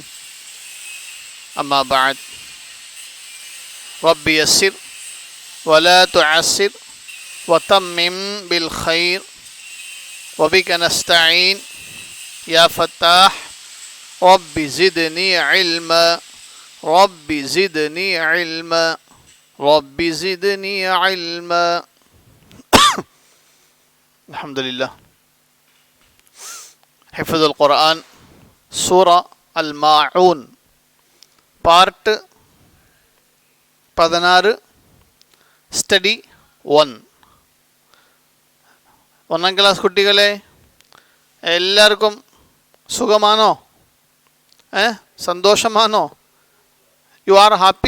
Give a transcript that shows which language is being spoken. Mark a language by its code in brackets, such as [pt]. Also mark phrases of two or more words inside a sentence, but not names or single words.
[ar] أما بعد، رب يسر ولا تعسر وتمم بالخير وبك نستعين يا فتاح رب زدني علما رب زدني علما رب زدني علما. الحمد لله. حفظ القرآن سورة الماعون [en] part 16 study 1. [ml] ഒന്നാം ക്ലാസ് കുട്ടികളെ, എല്ലാവർക്കും സുഖമാണോ? സന്തോഷമാണോ? [en] you are happy?